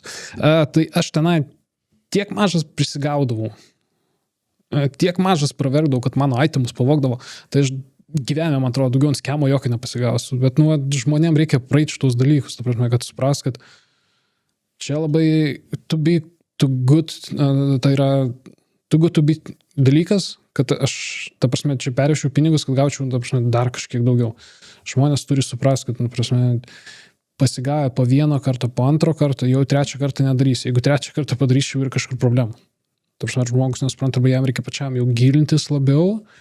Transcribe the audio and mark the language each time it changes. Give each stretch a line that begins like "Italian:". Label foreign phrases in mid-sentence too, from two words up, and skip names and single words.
Lithuanian: Tai aš tenai tiek mažas prisigaudavau, tiek mažas pravergdavau, kad mano itemus pavogdavo, tai aš gyvenime, man atrodo, daugiau ant skemo jokio nepasigausiu, bet žmonėms reikia praeiti šitos dalykus, ta prasme, kad supras, kad čia labai
English: to be too good,
Lithuanian: tai yra
English: too good to be
Lithuanian: dalykas, kad aš, ta prasme, čia perėšiu pinigus, kad gaučiau, ta prasme, dar kažkiek daugiau. Žmonės turi suprasti, kad, ta prasme, pasigavę po 1 kartą, po 2 kartą, jau 3 kartą nedarys. Jeigu 3 kartą padarysiu, yra kažkur problemų. Ta prasme, žmogus nesupranta, arba jam reikia pačiam jau gilintis labiau.